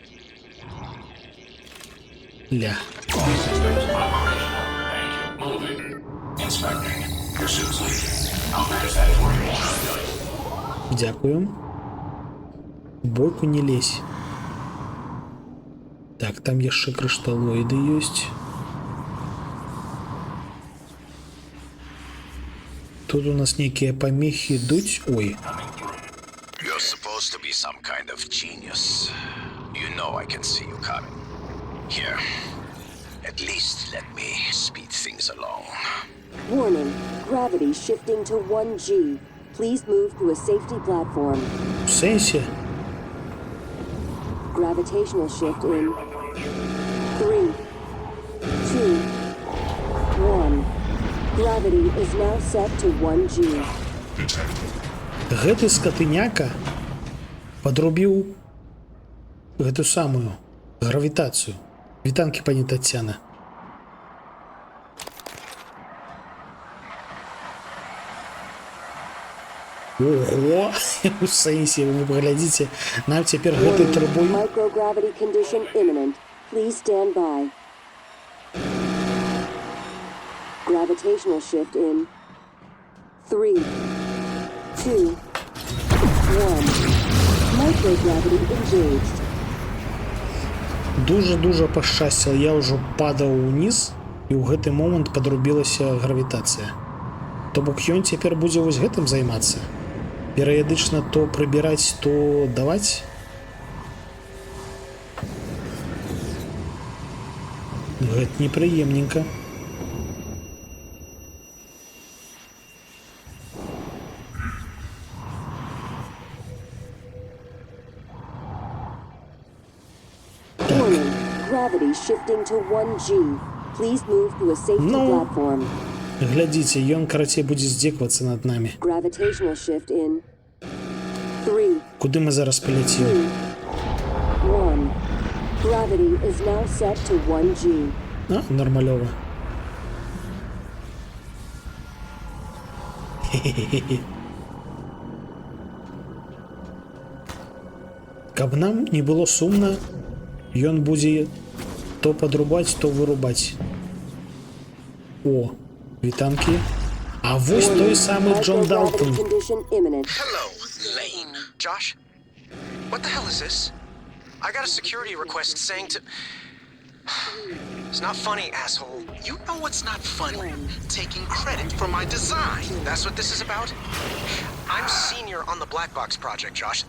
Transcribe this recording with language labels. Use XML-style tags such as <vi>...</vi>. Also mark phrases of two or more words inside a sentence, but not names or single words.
<uk>Ля. Дякую.</uk> <be>Бойку не лезь. Так, там яшчэ крышталоіды ёсць. Тут у нас нейкія памехі ідуць. Ой.</be> <en>You're supposed to be some kind of genius. You know I can see you coming. Here. At least let me speed things along. Warning. Gravity shifting to 1G. Please move to a safety platform.</en> <uk>В сенсі?</uk> <en>Gravitational shift in 3, 2, 1. Gravity is now set to 1G.</en> <be>Гэты скатыняка падрубіў гэту самую гравітацыю. Вітанкі, пані Тацяна. Ого! У сэнсе, вы паглядзіце, нам цяпер гэтай трубой...</be> <en>Microgravity condition imminent. Please stand by. Gravitational shift in 3, 2, 1. Microgravity engaged.</en> <be>Дужа-дужа пашчасціла, я ўжо падаў уніз, і ў гэты момант падрубілася гравітацыя. То бок ён цяпер будзе вось гэтым займацца. Перыядычна то прыбіраць, то даваць. Гэта непрыемненька.</be> <en>Warning. Gravity shifting to 1G. Please move to a safety platform.</en> <be>Глядзіце, ён, карацей, будзе здзеквацца над намі.</be> <en>Gravitational shift in 3,</en> <be>Куды мы зараз</be> <en>2,</en> <be>паляцім?</be> <en>1. Gravity is now set to 1G.</en> <be>А, нармалёва. Каб нам не было сумна, ён будзе то падрубаць, то вырубаць. О, вітанкі. А вось той самы Джон Далтон.</be> <en>Microgravity condition imminent. Hello, Lane. Josh? What the hell is this? I got a security request saying to... It's not funny, asshole. You know what's not funny? Taking credit for my design. That's what this is about? I'm senior on the Black Box project, Josh.</en>